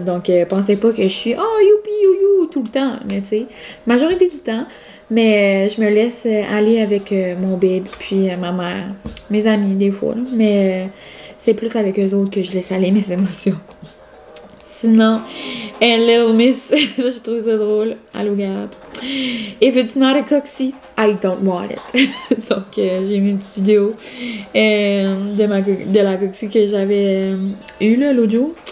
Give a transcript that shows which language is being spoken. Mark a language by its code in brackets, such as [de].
[fr] Donc, pensez pas que je suis « Oh, youpi, you tout le temps. » Mais, tu sais, majorité du temps. Mais je me laisse aller avec mon bébé, puis ma mère, mes amis des fois. Là. Mais c'est plus avec eux autres que je laisse aller mes émotions. Sinon, Little Miss, ça je trouve ça drôle. Allô Gab. [en] If it's not a coxie, I don't want it. [fr] Donc j'ai mis une petite vidéo de la coxie que j'avais eue l'autre jour.